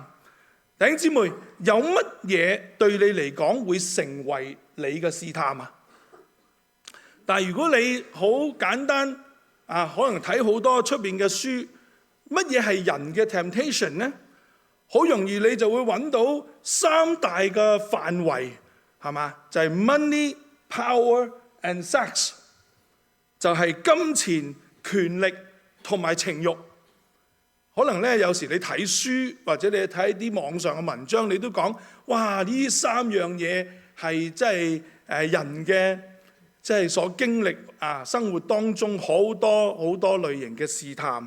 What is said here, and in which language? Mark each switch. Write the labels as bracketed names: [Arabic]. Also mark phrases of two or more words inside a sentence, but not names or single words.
[Cantonese] 弟兄姊妹，有乜嘢對你嚟講會成為你嘅試探啊？但係如果你好簡單可能睇好多出邊嘅書，乜嘢係人嘅 temptation 呢？好容易你就會揾到三大嘅範圍，係嘛？ [English] 就係 money、power and sex， [Cantonese] 就係金錢、權力同埋情慾。可能咧，有時你睇書或者你睇啲網上嘅文章，你都講，哇！呢三樣嘢係即係人嘅即係所經歷生活當中好多好多類型嘅試探。